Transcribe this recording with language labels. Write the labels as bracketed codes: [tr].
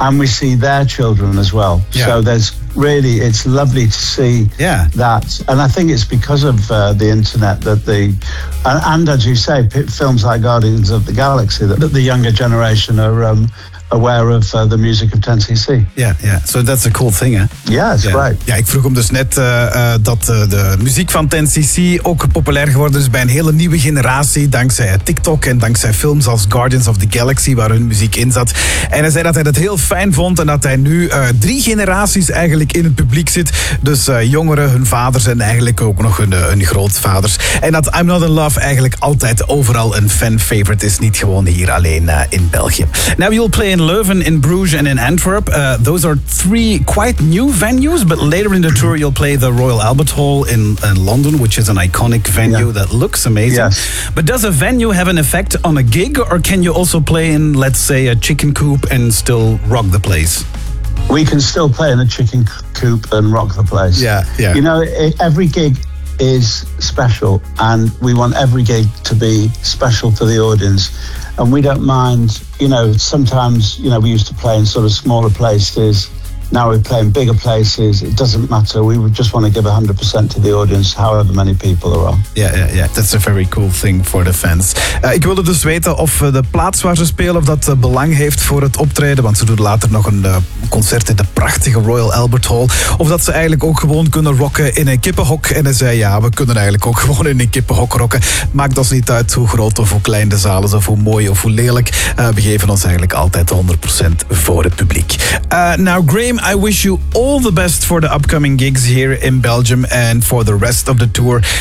[en] and we see their children as well. Yeah. So there's really, it's lovely to see that. And I think it's because of the internet that the, and as you say, films like Guardians of the Galaxy, that the younger generation are aware of the music of 10cc. Yeah, yeah. So that's a cool thing, hè? Yeah, it's great. [nl] Ja, ik vroeg hem dus net dat de muziek van 10cc ook populair geworden is bij een hele nieuwe generatie, dankzij TikTok en dankzij films als Guardians of the Galaxy, waar hun muziek in zat. En hij zei dat hij dat heel fijn vond en dat hij nu drie generaties eigenlijk in het publiek zit. Dus jongeren, hun vaders en eigenlijk ook nog hun grootvaders. En dat I'm Not In Love eigenlijk altijd overal een fan-favorite is, niet gewoon hier alleen in België. [en] Now you'll play in Leuven, in Bruges and in Antwerp. Those are three quite new venues, but later in the tour you'll play the Royal Albert Hall in London, which is an iconic venue that looks amazing. Yes. But does a venue have an effect on a gig, or can you also play in, let's say, a chicken coop and still rock the place? We can still play in a chicken coop and rock the place. Yeah. You know, every gig is special, and we want every gig to be special to the audience. And we don't mind, you know, sometimes, you know, we used to play in sort of smaller places. Now we play in bigger places. It doesn't matter. We would just want to give 100% to the audience, however many people there are. Yeah. That's a very cool thing for the fans. [nl] Ik wilde dus weten of de plaats waar ze spelen, of dat belang heeft voor het optreden, want ze doen later nog een concert in de prachtige Royal Albert Hall, of dat ze eigenlijk ook gewoon kunnen rocken in een kippenhok. En hij zei, ja, we kunnen eigenlijk ook gewoon in een kippenhok rocken. Maakt ons niet uit hoe groot of hoe klein de zaal is, of hoe mooi of hoe lelijk. We geven ons eigenlijk altijd 100% voor het publiek. [en] Now, Graham, I wish you all the best for the upcoming gigs here in Belgium and for the rest of the tour.